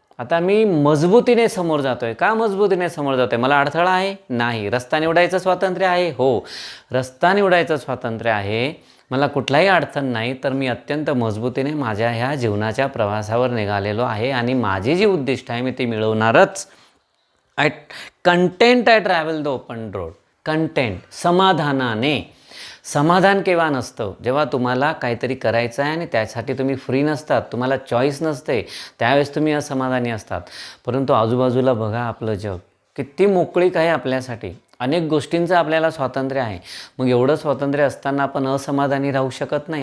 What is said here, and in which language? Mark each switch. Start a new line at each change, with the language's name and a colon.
Marathi: आता मी मजबूतीने समोर जातो आहे. का मजबूतीने समोर जातो आहे? मला अडथळा आहे? नाही. रस्ता निवडायचं स्वातंत्र्य आहे? हो, रस्ता निवडायचं स्वातंत्र्य आहे. मला कुठलाही अडचण नाही. तर मी अत्यंत मजबूतीने माझ्या ह्या जीवनाच्या प्रवासावर निघालेलो आहे आणि माझी जी उद्दिष्ट आहे मी ती मिळवणारच.
English: Content I travel the open road.
Marathi: Content, समाधानाने. समाधान केव्हा नसतं? जेव्हा तुम्हाला काहीतरी करायचं आहे आणि त्यासाठी तुम्ही फ्री नसतात, तुम्हाला चॉईस नसते, त्यावेळेस तुम्ही असमाधानी असतात. परंतु आजूबाजूला बघा, आपलं जग किती मोकळीक आहे आपल्यासाठी. अनेक गोष्टींचं आपल्याला स्वातंत्र्य आहे. मग एवढं स्वातंत्र्य असताना आपण असमाधानी राहू शकत नाही.